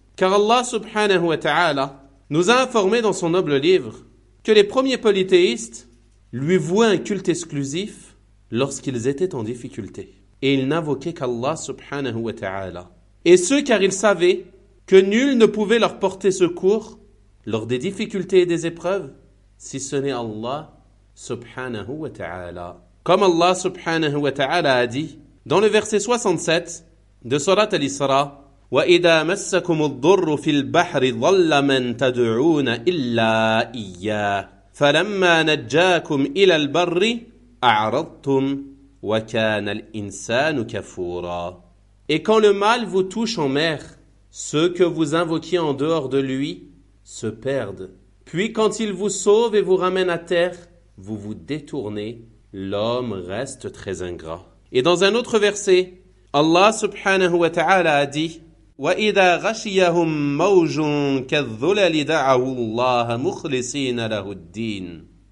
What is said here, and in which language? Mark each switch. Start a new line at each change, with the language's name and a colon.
French: Car Allah subhanahu wa ta'ala nous a informé dans son noble livre que les premiers polythéistes lui vouaient un culte exclusif lorsqu'ils étaient en difficulté. Et ils n'invoquaient qu'Allah subhanahu wa ta'ala. Et ce, car ils savaient que nul ne pouvait leur porter secours lors des difficultés et des épreuves, si ce n'est Allah subhanahu wa ta'ala. Comme Allah subhanahu wa ta'ala a dit dans le verset 67 de Surat al-Isra,
Arabic: وَإِذَا مَسَّكُمُ الضُّرُّ فِي الْبَحْرِ ظَلَّ مَنْ تَدْعُونَ إِلَّا إِيَّاهُ فَلَمَّا نَجَّاكُمْ إِلَى الْبَرِّ أَعْرَضْتُمْ وَكَانَ الْإِنسَانُ كَفُورًا.
French: Et quand le mal vous touche en mer, ceux que vous invoquiez en dehors de lui se perdent. Puis quand il vous sauve et vous ramène à terre, vous vous détournez. L'homme reste très ingrat. Et dans un autre verset, Allah subhanahu wa ta'ala a dit
Arabic: وَإِذَا غَشِيَهُمْ مَوْجٌ كَالظُّلَلِ دَعَوُ اللَّهَ مُخْلِصِينَ لَهُ الدِّينَ.